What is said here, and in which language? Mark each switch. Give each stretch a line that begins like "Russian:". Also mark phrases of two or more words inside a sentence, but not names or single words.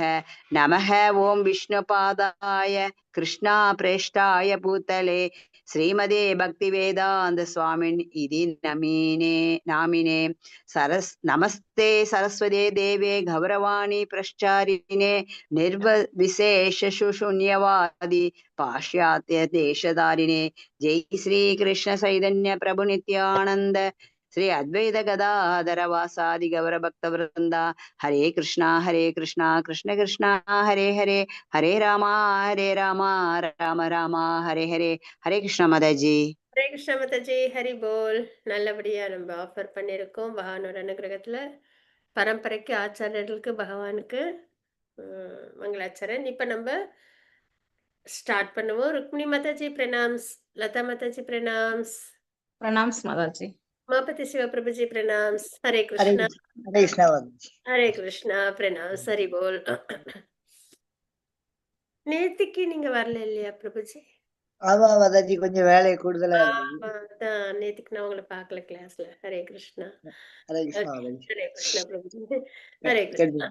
Sanskrit: नमः ॐ विष्णुपादाय कृष्णाप्रेष्ठाय भूतले श्रीमदे भक्तिवेदान्त स्वामिन् इति नामिने नमस्ते सरस्वती देवे गौरवाणी प्रश्चारिणे निर्विशेष शून्यवादी पाश्चात्य देशधारिणे। जय श्री कृष्ण चैतन्य प्रभु नित्यानंद श्री अद्वैत गदाधर वासादि गौर भक्त वृंदा। हरे कृष्णा कृष्ण कृष्णा हरे हरे, हरे रामा राम राम हरे हरे।
Hindi: हरे कृष्णा माता जी।
Tamil: ஹரே கிருஷ்ண மாதாஜி, ஹரி போல். நல்லபடியா நம்ம ஆஃபர் பண்ணியிருக்கோம். பகவானோட அனுகிரகத்துல பரம்பரைக்கு ஆச்சாரியர்களுக்கு பகவானுக்கு மங்களாச்சரன். இப்ப நம்ம ஸ்டார்ட் பண்ணுவோம். ருக்மிணி மாதாஜி பிரணாம்ஸ், லதா மாதாஜி பிரணாம்ஸ்,
Hindi: प्रणाम्स माताजी।
Tamil: உமாபதி சிவபிரபுஜி பிரணாம்ஸ். ஹரே हरे கிருஷ்ணா
Hindi: हरे कृष्णा माताजी।
Tamil: ஹரே கிருஷ்ணா பிரணாம்ஸ். ஹரி போல். நேத்திக்கு நீங்க வரல இல்லையா பிரபுஜி? ஆமா மாதாஜி, கொஞ்சம் வேலை கூடுதலா இருந்தது. ஆமா, அதான் நேத்திக்கு நான் உங்களை பார்க்கல கிளாஸ்ல. ஹரே கிருஷ்ணா. ஹரே கிருஷ்ணா Okay. மாதாஜி। ஹரே கிருஷ்ணா பிரபுஜி. ஹரே கிருஷ்ணா.